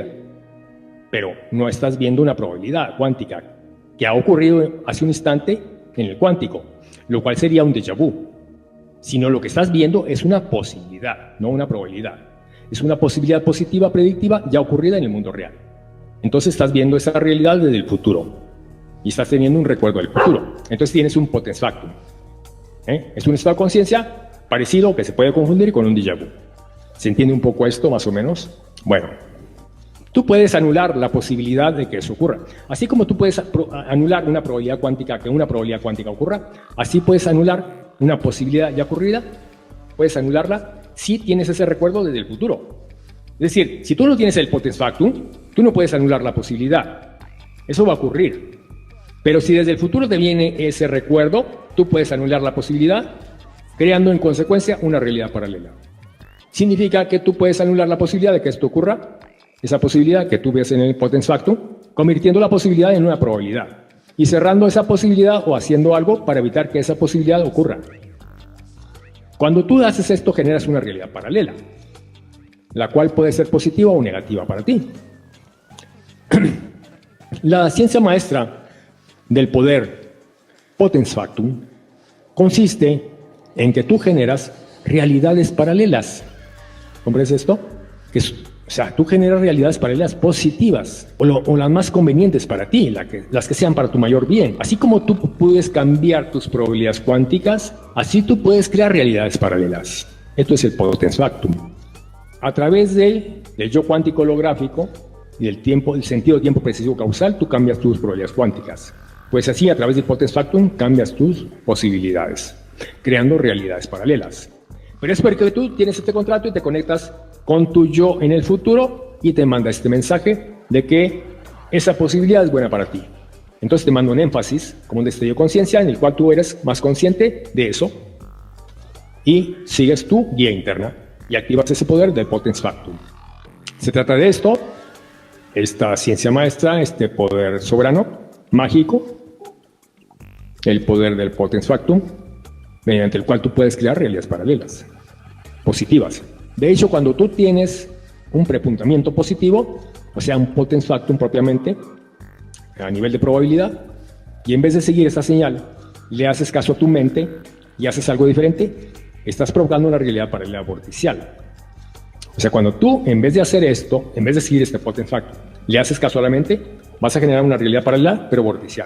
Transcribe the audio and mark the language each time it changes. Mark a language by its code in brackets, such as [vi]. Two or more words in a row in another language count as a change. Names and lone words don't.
[es] Pero no estás viendo una probabilidad cuántica que ha ocurrido hace un instante en el cuántico, lo cual sería un [fr] déjà vu, [es] sino lo que estás viendo es una posibilidad, no una probabilidad. Es una posibilidad positiva predictiva ya ocurrida en el mundo real. Entonces estás viendo esa realidad desde el futuro y estás teniendo un recuerdo del futuro. Entonces tienes un [la] potens factum. [es] Es un estado de conciencia parecido que se puede confundir con un [fr] déjà vu. [es] ¿Se entiende un poco esto más o menos? Bueno, tú puedes anular la posibilidad de que eso ocurra. Así como tú puedes anular una probabilidad cuántica que una probabilidad cuántica ocurra, así puedes anular una posibilidad ya ocurrida, puedes anularla si tienes ese recuerdo desde el futuro. Es decir, si tú no tienes el [la] potens factum, [es] tú no puedes anular la posibilidad. Eso va a ocurrir. Pero si desde el futuro te viene ese recuerdo, tú puedes anular la posibilidad, creando en consecuencia una realidad paralela. Significa que tú puedes anular la posibilidad de que esto ocurra, esa posibilidad que tú ves en el [la] potens factum, [es] convirtiendo la posibilidad en una probabilidad y cerrando esa posibilidad o haciendo algo para evitar que esa posibilidad ocurra. Cuando tú haces esto, generas una realidad paralela, la cual puede ser positiva o negativa para ti. La ciencia maestra del poder [la] potens factum [es] consiste en que tú generas realidades paralelas. ¿Comprendes esto? O sea, tú generas realidades paralelas positivas o las más convenientes para ti, las que sean para tu mayor bien. Así como tú puedes cambiar tus probabilidades cuánticas, así tú puedes crear realidades paralelas. Esto es el [la] potens factum. [es] A través del yo cuántico holográfico y del sentido tiempo preciso causal, tú cambias tus probabilidades cuánticas. Pues así, a través del [la] potens factum, [es] cambias tus posibilidades, creando realidades paralelas. Pero es porque tú tienes este contrato y te conectas con tu yo en el futuro y te manda este mensaje de que esa posibilidad es buena para ti. Entonces te manda un énfasis, como un destello de conciencia, en el cual tú eres más consciente de eso y sigues tu guía interna y activas ese poder del [la] potens factum. [es] Se trata de esto, esta ciencia maestra, este poder soberano, mágico, el poder del [la] potens factum, [es] mediante el cual tú puedes crear realidades paralelas, positivas. De hecho, cuando tú tienes un prepuntamiento positivo, o sea, un [la] potens factum [es] propiamente, a nivel de probabilidad, y en vez de seguir esa señal, le haces caso a tu mente y haces algo diferente, estás provocando una realidad paralela vorticial. O sea, cuando tú, en vez de hacer esto, en vez de seguir este [la] potent factum, [es] le haces caso a la mente, vas a generar una realidad paralela, pero vorticial.